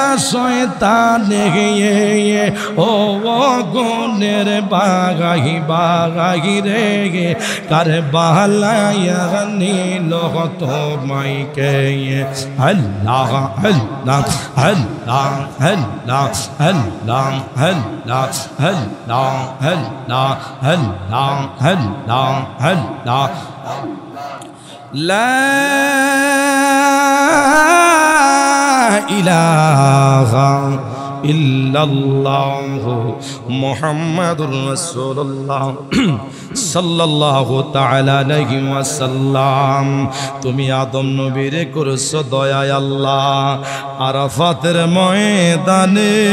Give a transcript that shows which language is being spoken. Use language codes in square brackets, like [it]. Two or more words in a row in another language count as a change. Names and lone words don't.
[bn] শয়তান ও গুণের বাগাই বাগাই রে কারবালায় নিল তোমাকে আল্লাহ আল্লাহ আল্লাহ Allah, Allah, Allah, Allah, Allah, Allah, Allah, Allah. [ar] لا إله إلا الله محمد رسول الله صلى الله تعالى عليه و سلم [bn] তুমি আদম নবীরে করছো দয়া আল্লাহ আরাফাতের ময়দানে